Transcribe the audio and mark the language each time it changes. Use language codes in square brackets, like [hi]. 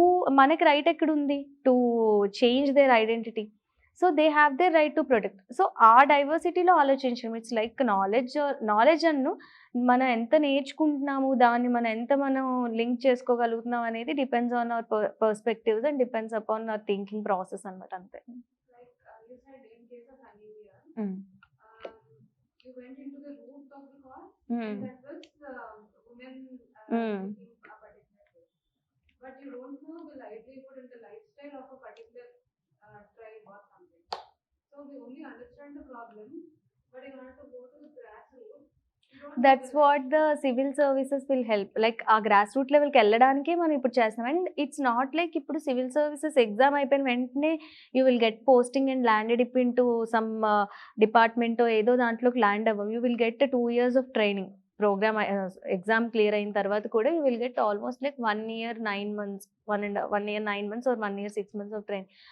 [te] మనకి రైట్ ఎక్కడుంది? [en] To change their identity. So, they have their right to protect. [te] So, ఆ డైవర్సిటీలో ఆలోచించడం. It's like knowledge మనం ఎంత నేర్చుకుంటున్నాము, దాన్ని మనం లింక్ చేసుకోగలుగుతున్నాం అనేది depends on hour perspectives and depends upon our thinking process అనమాట అంతే. [en] Like you said in case of anemia, hmm. you went into the root of the cause, hmm. and that was women Hmm. taking a particular way. But you don't know the livelihood and the lifestyle of a particular tribe or something. So we only understand the problem, but in order to go to the grassroots, we that's what the civil services will help. [te] Like ఆ grass root లెవెల్‌కి వెళ్ళడానికే మనం ఇప్పుడు చేస్తున్నాం. [en] and it's not like [te] ఇప్పుడు civil services exam అయిపోయిన వెంటనే [en] you will get posting and landed up into [te] some డిపార్ట్‌మెంటో ఏదో దాంట్లోకి ల్యాండ్ అవ్వవు. [en] You will get 2 years of training. [te] Programme exam clear అయిన తర్వాత కూడా [en] You will get almost like 1 year 9 months, 1 year 9 months or 1 year 6 months of training.